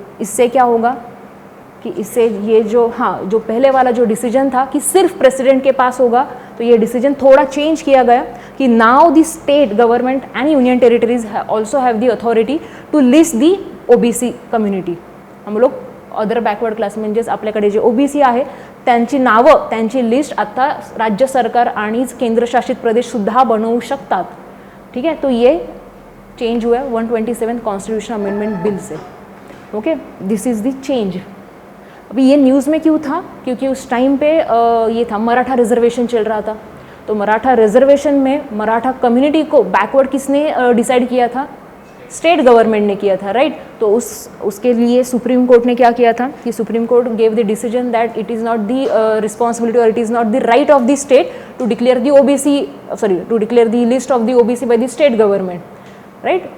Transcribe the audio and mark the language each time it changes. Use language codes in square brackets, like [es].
[hi] इससे क्या होगा कि इससे ये जो जो पहले वाला जो डिसीजन था कि सिर्फ प्रेसिडेंट के पास होगा, तो ये डिसीजन थोड़ा चेंज किया गया कि [en] Now the state government and union territories also have the authority to list the OBC community. [mr] हम लोग अदर बॅकवर्ड क्लास म्हणजेच आपल्याकडे जे ओबीसी आहे त्यांची नावं, त्यांची लिस्ट आता राज्य सरकार आणि केंद्रशासित प्रदेशसुद्धा बनवू शकतात, ठीक है। [hi] तो ये चेंज हुआ 127th कॉन्स्टिट्यूशन अमेंडमेंट बिल से, [en] Okay this is the change. [hi] अभी ये न्यूज़ में क्यों था, क्योंकि उस टाइम पे ये था मराठा रिजर्वेशन चल रहा था, तो मराठा रिजर्वेशन में मराठा कम्युनिटी को बैकवर्ड किसने डिसाइड किया था, स्टेट गवर्नमेंट ने किया था, राइट। तो उसके लिए [en] supreme court ने क्या किया था कि supreme court gave the decision that it is not the responsibility और it is not the right of the state to declare the OBC, to declare the list of the OBC by the state government, [hi] right.